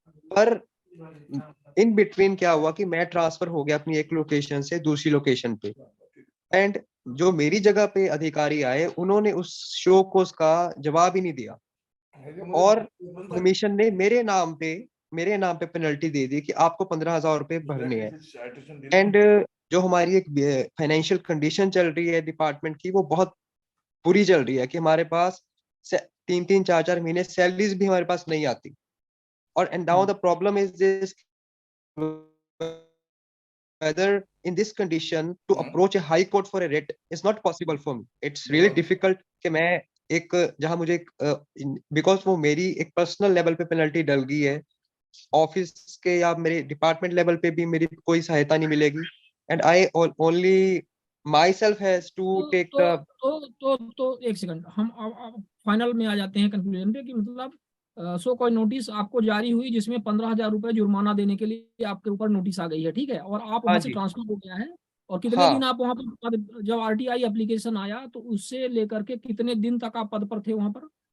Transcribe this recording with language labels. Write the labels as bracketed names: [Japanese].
[Hindi] पर in between क्या हुआ कि मैं ट्रांसफर हो गया अपनी एक लोकेशन से दूसरी लोकेशन पे, एंड जो मेरी जगह पे अधिकारी आए उन्होंने उस शो कोस का जवाब ही नहीं दिया, और कमीशन ने मेरे नाम पे पेनल्टी दे दी कि आपको 15,000 रुपए भरने हैं। एंड जो हमारी एक फाइनेंशियल कंडीशन चल रही है डिपार्टमेंट की, वो बहुत बुरी चल रही है कि हमारे पास 3-4 महीने सैलरीज भी हमारे पास नहीं आती। [English] और and now the problem is this, whether in this condition to approach a high court for a writ is not possible for me. It's really difficult [Hindi] कि मैं एक जहां मुझे बिकॉज वो मेरी एक पर्सनल लेवल पे पेनल्टी डल गई है, ऑफिस के या मेरे डिपार्टमेंट लेवल पे भी मेरी कोई सहायता नहीं मिलेगी, [English] and I only myself has to take the [Hindi] तो एक सेकंड, हम फाइनल में आ जाते हैं कंक्लूजन पे कि मतलब सो कोई नोटिस आपको जारी हुई जिसमें 15,000 रुपए जुर्माना देने के लिए आपके ऊपर नोटिस आ गई है, ठीक है, और आप वहां से ट्रांसफर हो गया है, और कितने दिन आप वहां पर, जब आरटीआई एप्लीकेशन आया तो उससे लेकर के कितने दिन तक आप पद पर थे वहां पर?